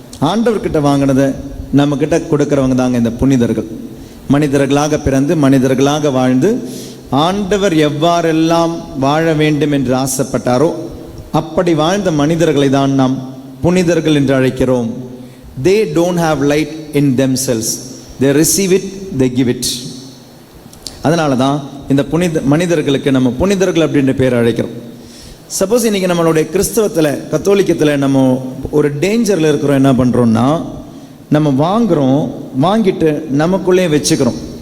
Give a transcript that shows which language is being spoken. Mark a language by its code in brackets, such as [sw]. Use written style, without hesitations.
[ta] ஆண்டவர்கிட்ட வாங்கினதை நம்மக்கிட்ட கொடுக்குறவங்க தாங்க இந்த புனிதர்கள். மனிதர்களாக பிறந்து மனிதர்களாக வாழ்ந்து ஆண்டவர் எவ்வாறெல்லாம் வாழ வேண்டும் என்று ஆசைப்பட்டாரோ அப்படி வாழ்ந்த மனிதர்களை தான் நாம் புனிதர்கள் என்று அழைக்கிறோம். [en] They don't have light in themselves. They receive it, they give it. [ta] அதனால தான் இந்த மனிதர்களுக்கு நம்ம புனிதர்கள் அப்படின்ற பேர் அழைக்கிறோம். சப்போஸ் இன்றைக்கி நம்மளுடைய கிறிஸ்தவத்தில், கத்தோலிக்கத்தில் நம்ம ஒரு டேஞ்சரில் இருக்கிறோம். என்ன பண்ணுறோன்னா, நம்ம வாங்குகிறோம், வாங்கிட்டு நமக்குள்ளே வச்சுக்கிறோம்.